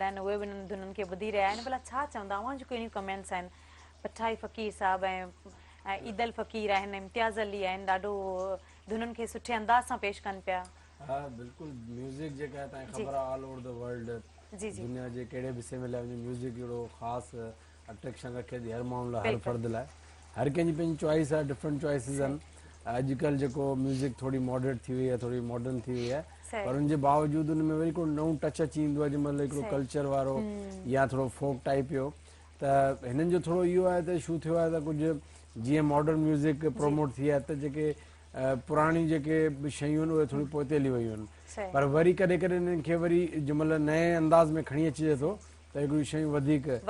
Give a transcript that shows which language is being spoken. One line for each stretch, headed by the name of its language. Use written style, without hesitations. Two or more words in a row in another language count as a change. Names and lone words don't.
Sindhi: आहिनि उहे बि हिननि धुननि खे ॿुधी रहिया आहिनि भला छा चवंदा अवां जूं कहिड़ियूं कमेंट्स आहिनि पठाई फ़क़ीर साहब ऐं ईदल फ़क़ीर आहिनि इम्तियाज़ अली आहिनि ॾाढो धुननि खे सुठे अंदाज़ सां पेश कनि पिया हाँ बिल्कुल म्यूजिक जेका आहे तव्हांखे ख़बर आहे
English: all over the world
Sindhi: जी जी दुनिया जे कहिड़े बि हिसे में लाइ म्यूजिक अहिड़ो ख़ासि अट्रैक्शन रखे थी हर माण्हू लाइ हर फ़र्द लाइ हर कंहिंजी पंहिंजी चॉइस आहे
English: different choices
Sindhi: आहिनि अॼुकल्ह जेको म्यूजिक थोड़ी मॉडर्न थी वई आहे थोड़ी मॉडर्न थी वई आहे पर उनजे बावजूदि उन में वरी को नओं टच अची ईंदो आहे जंहिंमहिल हिकिड़ो कल्चर वारो या थोरो
English: folk type
Sindhi: जो त हिननि जो थोरो इहो आहे त इशू थियो आहे त कुझु जीअं
English: modern music
Sindhi: प्रोमोट थी आहे त जेके पुराणी जेके शयूं आहिनि उहे थोरी पोइते हली वियूं आहिनि पर वरी कॾहिं कॾहिं इन्हनि खे वरी जंहिंमहिल नए अंदाज़ में खणी अचिजे थो त हिकिड़ियूं शयूं वधीक